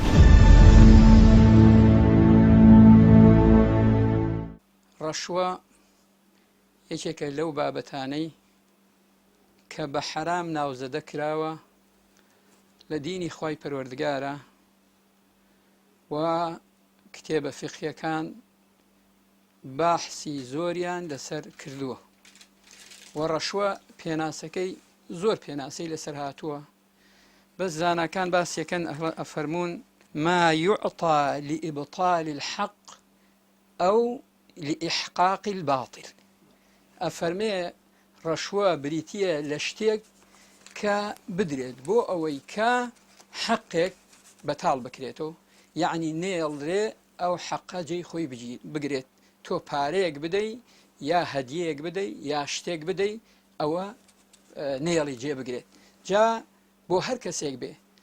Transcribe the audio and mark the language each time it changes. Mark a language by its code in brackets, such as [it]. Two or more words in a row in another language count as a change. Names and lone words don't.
[ckb] ڕەشوە یەکێکە لەو بابەتانەی کە بە حەرام ناوزەدە کراوە لە دینی خوای پەروەردگارە و کتێبە فقهیەکان باحسی زۆریان لەسەر کردووە و ڕەشوە پێناسەکەی زۆر پێناسەی لەسەر هاتووە بەس زاناکان باسیەکەن ئەفەرمونون [ar] ما يعطى لإبطال الحق أو لإحقاق الباطل [ckb] ئەفەرمێ ڕەشوە بریتیە لە شتێک کە بدرێت بۆ ئەوەی کە حەقێک بەتاڵ بکرێتەوە یعنی نێڵرێ ئەو حەقە جێی خۆی بگرێت تۆ پارەیەک بدەی یا هەدیەیەک بدەی یا شتێک بدەی ئەوە نێڵی جێ بگرێت جا بۆ هەر کەسێک بێ